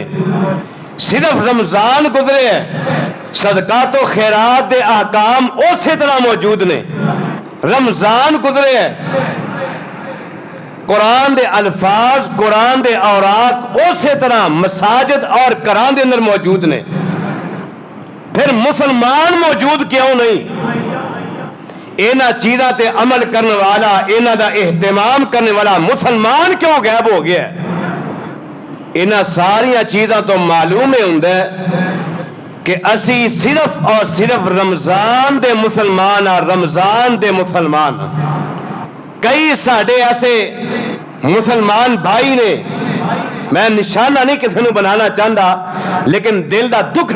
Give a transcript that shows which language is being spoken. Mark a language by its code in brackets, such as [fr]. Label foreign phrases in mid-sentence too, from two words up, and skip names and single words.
[pa] صرف رمضان گزرے ہے، صدقات و خیرات دے احکام اسی طرح موجود نے۔ رمضان گزرے ہے، قرآن دے الفاظ، قرآن دے اوراق اسی طرح مساجد اور قرآن دے اندر موجود نے۔ [ur] پھر مسلمان موجود کیوں نہیں؟ [pa] اینا چیزاں تے عمل کرنے والا، اینا دا اہتمام کرنے والا مسلمان کیوں غائب ہو گیا ہے؟ اینا ساریاں چیزاں تو معلوم ہے ہوندہ ہے کہ اسی صرف اور صرف رمضان دے مسلمان اور رمضان دے مسلمان۔ کئی ساڑے ایسے مسلمان بھائی نے، میں نشانہ نہیں کسی نے بنانا چاہتا لیکن دل دا دکھڑا